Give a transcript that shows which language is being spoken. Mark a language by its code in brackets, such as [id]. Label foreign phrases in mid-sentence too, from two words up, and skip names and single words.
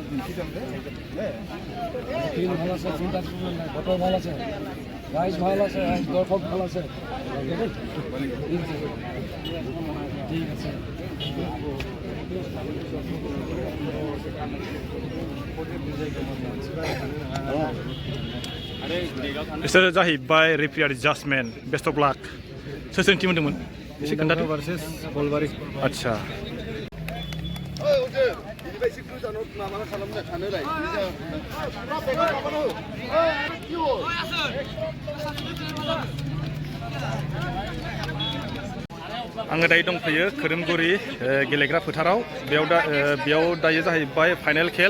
[bn] টিম ভালো আছে, চিন্তা করবেন না, বটল ভালো আছে, রাইস ভালো আছে, রাইস দর্শক ভালো আছে। ঠিক আছে। [brx] बिसोर जाहैबाय [en] referee judgment best of luck [brx] सोरनि टिम होनदोंमोन एसे खोन्थादो भार्सेस गलबारि आदसा आङो दायो दंफैयो खोरोमगुरि गेलेग्रा फोथाराव बेयाव दायो जाहैबाय फाइनाल खेल